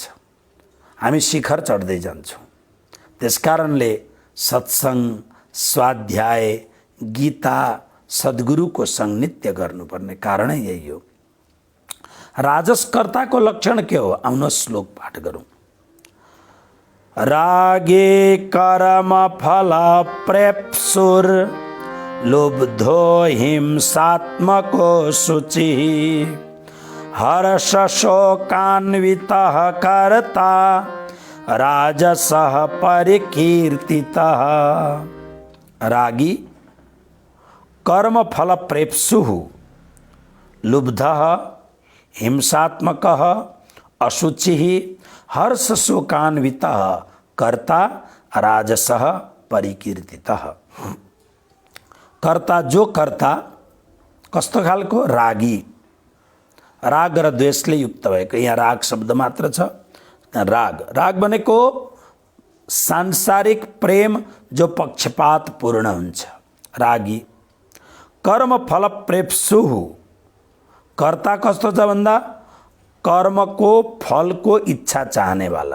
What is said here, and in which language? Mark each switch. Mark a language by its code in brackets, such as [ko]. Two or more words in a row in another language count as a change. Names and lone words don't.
[ne] हामी शिखर चढ्दै जान्छौँ। त्यसकारणले सत्संग, स्वाध्याय, गीता, सद्गुरुको संग नित्य गर्नुपर्ने कारण यही हो। राजसकर्ताको लक्षण के हो? आउन श्लोक पाठ गरौँ। [sa] रागे कर्म फल प्रेप्सुर लुब्धो हिंसात्मको शुचि हर्ष शोकान्वितः कर्ता राजसः परिकीर्तितः। रागी कर्म फल प्रेप्सुः लुब्धः हिंसात्मकः अशुचिः हर्ष शोकान्वितः कर्ता राजसः परिकीर्तितः। [ne] कर्ता जो कर्ता कस्तो खालको रागी, राग र द्वेषले युक्त भएको। यहाँ राग शब्द मात्र छ। राग, राग भनेको सांसारिक प्रेम जो पक्षपात पूर्ण हुन्छ, रागी। [sa] कर्म फल प्रेप्सुहु, [ne] कर्ता कस्तो छ भन्दा कर्मको फलको इच्छा चाहने वाला।